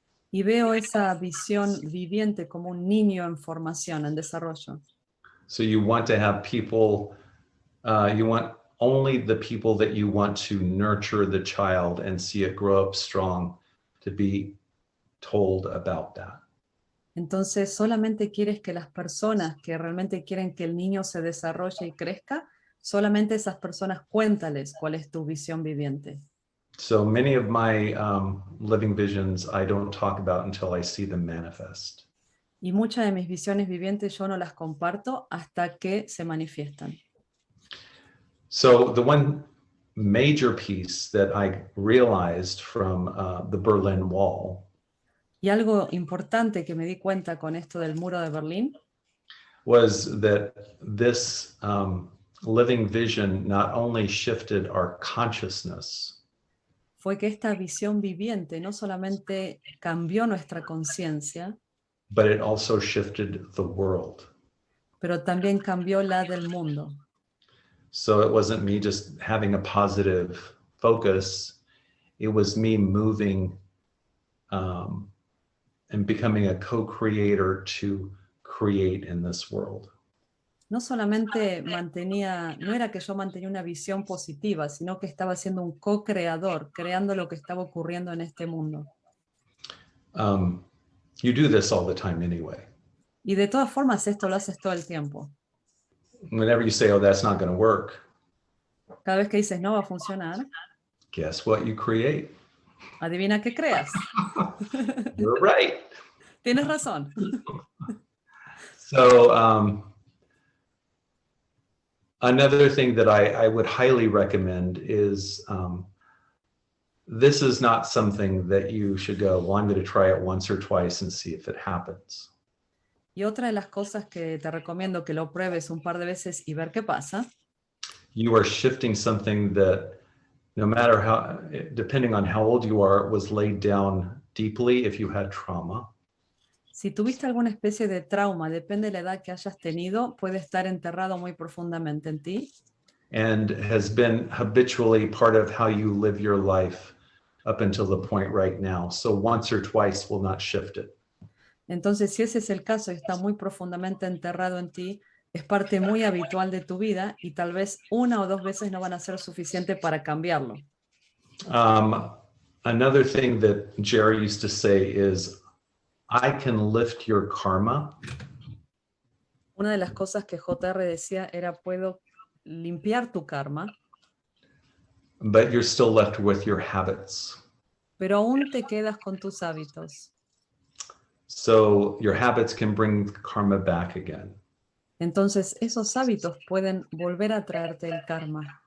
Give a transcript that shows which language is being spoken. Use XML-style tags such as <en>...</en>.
<es>Y veo esa visión viviente como un niño en formación, en desarrollo.</es> <en>So you want to have people, you want only the people that you want to nurture the child and see it grow up strong to be told about that.</en> <es>Entonces solamente quieres que las personas que realmente quieren que el niño se desarrolle y crezca, solamente esas personas cuéntales cuál es tu visión viviente.</es> <en>So many of my living visions I don't talk about until I see them manifest.</en> <es>Y muchas de mis visiones vivientes yo no las comparto hasta que se manifiestan.</es> <en>So the one major piece that I realized from the Berlin Wall</en> <es>Y algo importante que me di cuenta con esto del muro de Berlín</es> <en>was that this living vision not only shifted our consciousness,</en> <es>fue que esta visión viviente no solamente cambió nuestra conciencia,</es> <en>but it also shifted the world.</en> <es>pero también cambió la del mundo.</es> <en>So it wasn't me just having a positive focus, it was me moving and becoming a co-creator to create in this world.</en> <es>No solamente no era que yo mantenía una visión positiva, sino que estaba siendo un co-creador, creando lo que estaba ocurriendo en este mundo.</es> <en>You do this all the time anyway.</en> <es>Y de todas formas esto lo haces todo el tiempo.</es> <en>Whenever you say, oh, that's not going to work,</en> <es>Cada vez que dices no va a funcionar,</es> <en>guess what you create?</en> <es>adivina qué creas.</es> <en>You're right.</en> <es>Tienes razón.</es> <en>So another thing that I would highly recommend is this is not something that you should go, well, I'm going to try it once or twice and see if it happens.</en> <es>Y otra de las cosas que te recomiendo que lo pruebes un par de veces y ver qué pasa.</es> <en>You are shifting something that no matter how, depending on how old you are, was laid down deeply if you had trauma.</en> <es>Si tuviste alguna especie de trauma, depende de la edad que hayas tenido, puede estar enterrado muy profundamente en ti.</es> <en>And has been habitually part of how you live your life up until the point right now. So once or twice will not shift it.</en> <es>Entonces, si ese es el caso y está muy profundamente enterrado en ti, es parte muy habitual de tu vida y tal vez una o dos veces no van a ser suficiente para cambiarlo.</es> <en>Another thing that Jerry used to say is, I can lift your karma.</en> <es>Una de las cosas que JR decía era, puedo limpiar tu karma,</es> <en>But you're still left with your habits.</en> <es>pero aún te quedas con tus hábitos.</es> <en>So your habits can bring karma back again.</en> <es>Entonces, esos hábitos pueden volver a traerte el karma.</es>